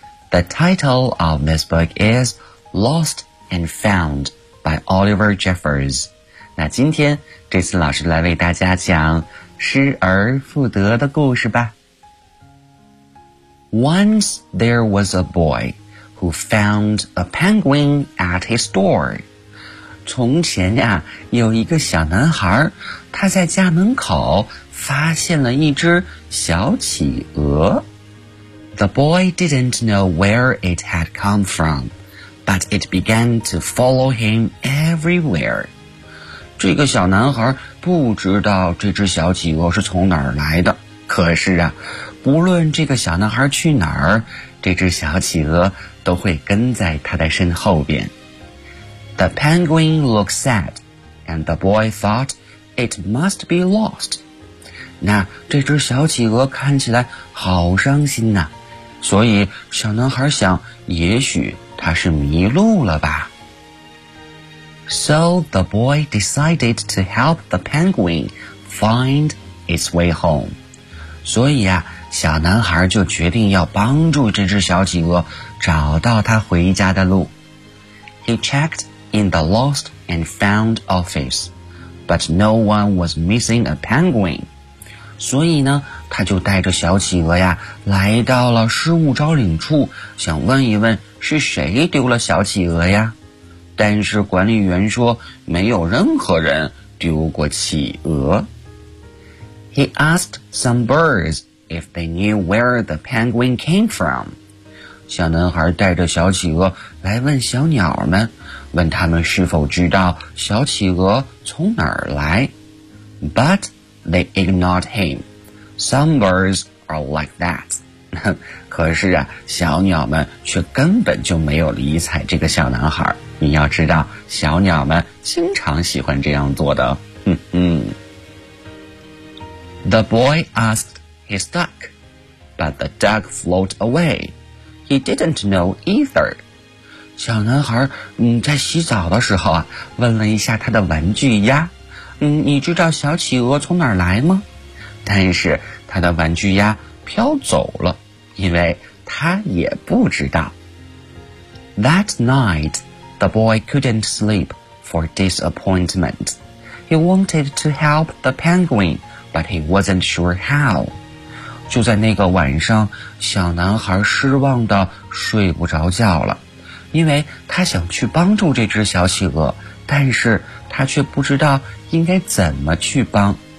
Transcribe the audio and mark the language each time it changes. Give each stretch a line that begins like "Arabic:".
English: The title of this book is Lost and Found by Oliver Jeffers.
Chinese: 那今天这次老师来为大家讲失而复得的故事吧。
English: Once there was a boy who found a penguin at his door.
Chinese: 从前呀，有一个小男孩，他在家门口发现了一只小企鹅。
English: The boy didn't know where it had come from, but it began to follow him everywhere.
Chinese: 这个小男孩不知道这只小企鹅是从哪儿来的，可是啊，不论这个小男孩去哪儿，这只小企鹅都会跟在他的身后边。
English: The penguin looked sad, and the boy thought it must be lost.
Chinese: 那这只小企鹅看起来好伤心呐，所以小男孩想，也许它是迷路了吧。
English: So the boy decided to help the penguin find its way home.
Chinese: 所以啊，小男孩就决定要帮助这只小企鹅找到它回家的路。
English: He checked in the lost and found office, but no one was missing a penguin.
Chinese: 所以呢，他就带着小企鹅呀，来到了失物招领处，想问一问是谁丢了小企鹅呀。但是管理员说，没有任何人丢过企鹅。
English: He asked some birds if they knew where the penguin came from.
Chinese: 小男孩带着小企鹅来问小鸟们，问他们是否知道小企鹅从哪儿来。
English: But... They ignored him. Some birds are like that.
Chinese: 可是啊，小鸟们却根本就没有理睬这个小男孩。你要知道，小鸟们经常喜欢这样做的。
English: The boy asked his duck, but the duck float away. He didn't know either.
Chinese: 小男孩在洗澡的时候啊，问了一下他的玩具鸭。你知道小企鹅从哪儿来吗？但是他的玩具鸭飘走了，因为他也不知道。
English: That night, the boy couldn't sleep for disappointment. He wanted to help the penguin, but he wasn't sure how.
Chinese: 就在那个晚上，小男孩失望地睡不着觉了，因为他想去帮助这只小企鹅，但是他却不知道应该怎么去帮。